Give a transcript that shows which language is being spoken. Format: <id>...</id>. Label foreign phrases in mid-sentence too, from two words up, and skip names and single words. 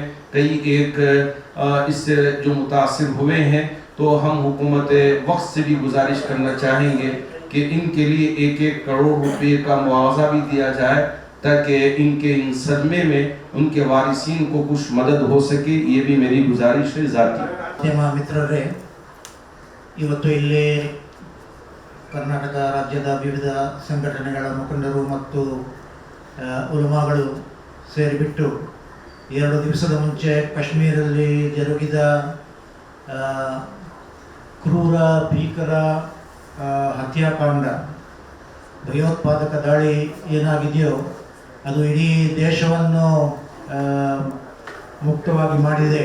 <ur>کئی ایک اس سے جو متاثر ہوئے ہیں، تو ہم حکومت وقت سے بھی گزارش کرنا چاہیں گے کہ ان کے لیے 1-1 کروڑ روپے کا معاوضہ بھی دیا جائے، تاکہ ان کے ان صدمے میں ان کے وارثین کو کچھ مدد ہو سکے۔ یہ بھی میری گزارش ہے ذاتی۔</ur> <kn>ಮಾಧ್ಯಮ ಮಿತ್ರರೇ, ಇವತ್ತು ಇಲ್ಲಿ ಕರ್ನಾಟಕ ರಾಜ್ಯದ ವಿವಿಧ ಸಂಘಟನೆಗಳ ಮುಖಂಡರು ಮತ್ತು ಉಲಮಾಗಳು ಸೇರಿಬಿಟ್ಟು 2 ದಿವಸದ ಮುಂಚೆ ಕಾಶ್ಮೀರಲ್ಲಿ ಜರುಗಿದ ಕ್ರೂರ ಭೀಕರ ಹತ್ಯಾಕಾಂಡ, ಭಯೋತ್ಪಾದಕ ದಾಳಿ ಏನಾಗಿದೆಯೋ ಅದು ಇಡೀ ದೇಶವನ್ನು ಮುಕ್ತವಾಗಿ ಮಾಡಿದೆ.</kn>